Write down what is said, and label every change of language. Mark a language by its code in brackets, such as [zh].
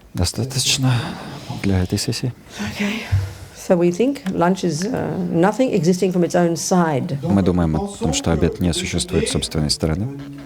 [ru] Достаточно для этой сессии. [en] Okay. So we think lunch is nothing existing from its own side. [ru] Мы думаем о том, что обед не существует с собственной стороны.